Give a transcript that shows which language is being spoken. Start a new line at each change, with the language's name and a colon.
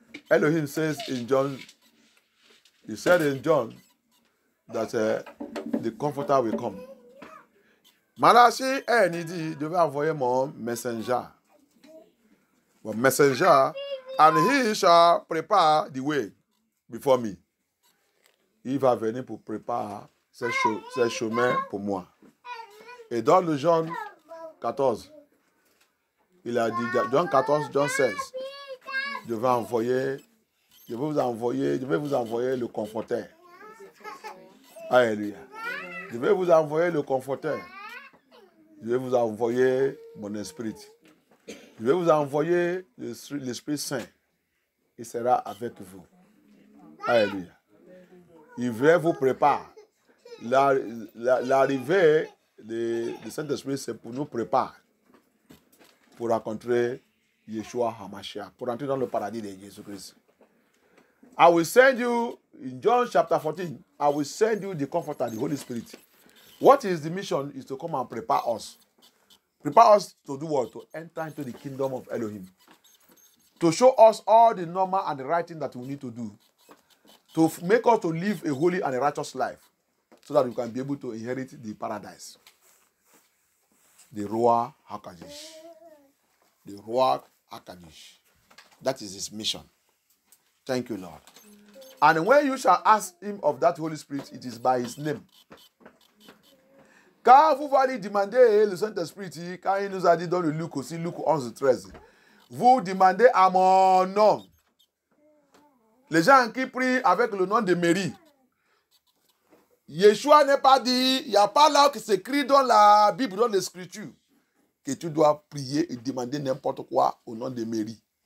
English: Elohim says in John, he said in John that the Comforter will come.
French: Malachi dit, devait envoyer mon messenger. Mon messenger,
English: and he shall prepare the way before me.
French: Il va venir pour préparer ce chemin pour moi. Et dans le Jean 14, il a dit, Jean 14, Jean 16, je vais vous envoyer le Conforteur. Alléluia. Je vais vous envoyer le Conforteur. Je vais vous envoyer mon esprit. Je vais vous envoyer l'Esprit Saint. Il sera avec vous. Alléluia. Il va vous préparer. L'arrivée du Saint-Esprit, c'est pour nous préparer. Pour rencontrer Yeshua HaMashiach. Pour entrer dans le paradis de Jésus-Christ.
English: I will send you, in John chapter 14, I will send you the Comforter, the Holy Spirit. What is the mission? Is to come and prepare us. Prepare us to do what? To enter into the kingdom of Elohim. To show us all the normal and the right thing that we need to do. To make us to live a holy and a righteous life. So that we can be able to inherit the paradise. The Ruach HaKodesh. The Ruach HaKodesh. That is his mission. Thank you, Lord. And when you shall ask him of that Holy Spirit, it is by his name.
French: Quand vous allez demander le Saint-Esprit, quand il nous a dit dans le Luc aussi, Luc 11-13, vous demandez à mon nom. Les gens qui prient avec le nom de Marie, Yeshua n'est pas dit, il n'y a pas là qui s'écrit dans la Bible, dans l'Écriture, que tu dois prier et demander n'importe quoi au nom de Marie.